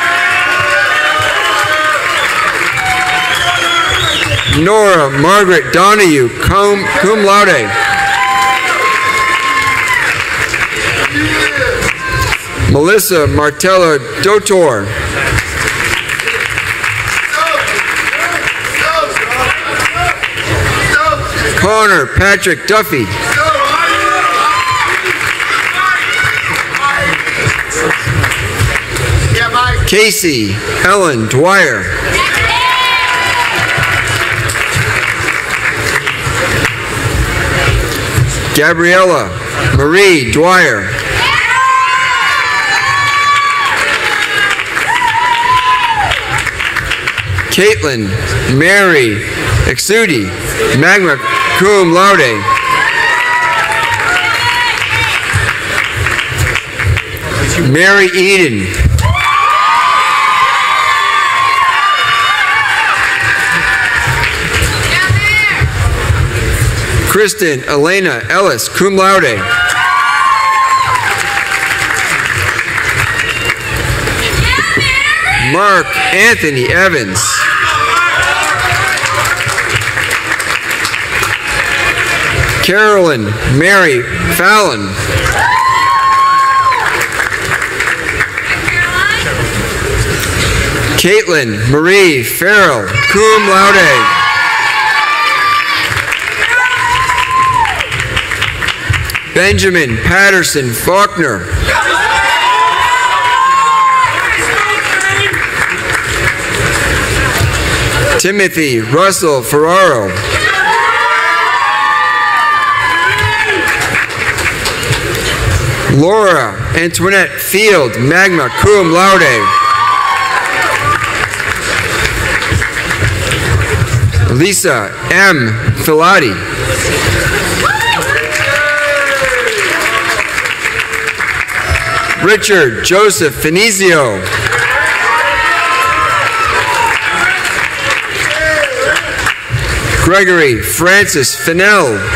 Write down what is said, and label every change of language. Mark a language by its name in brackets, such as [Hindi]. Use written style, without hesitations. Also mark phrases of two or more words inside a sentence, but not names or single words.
[English] Nora Margaret Donahue, [Latin] cum laude. [English] Melissa Martella Dotor. Connor Patrick Duffy. Casey Helen Dwyer. Gabriella Marie Dwyer. Caitlin Mary Exudi, [Latin] magna cum laude. [English] Mary Eden. Kristen Elena Ellis, [Latin] cum laude. [English] Mark Anthony Evans. Carolyn Mary Fallon. Caitlin Marie Farrell, [Latin] cum laude. [English] Benjamin Patterson Faulkner. Timothy Russell Ferraro. Laura Antoinette Field, [Latin] magna cum laude. [English] Lisa M. Filati. Richard Joseph Finizio. Gregory Francis Fennell.